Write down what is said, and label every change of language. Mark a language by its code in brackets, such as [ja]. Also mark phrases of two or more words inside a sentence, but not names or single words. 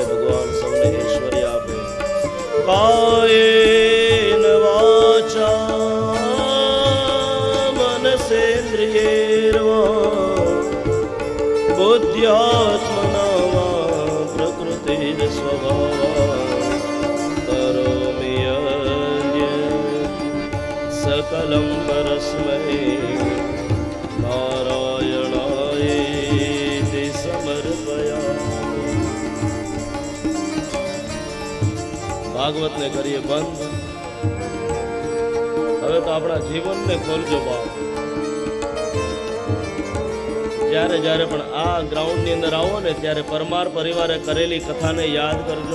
[gu] ભગવાન સૌને ઐશ્વર્ય આપે. [sa] કાયેન વાચા મનસેન્દ્રિયૈર્વા બુદ્ધ્યાત્મના વા પ્રકૃતિ સ્વભાવાत् કરોમિ યદ્યં सकलं परस्मै नारायणायेति समर्पयामि. [gu] ભાગવતને કરીએ બંધ. હવે તો આપણા જીવનને ખોલજો બાપ. જ્યારે જ્યારે પણ આ ગ્રાઉન્ડની અંદર આવો ને ત્યારે પરમાર પરિવારે કરેલી કથાને યાદ કરજો.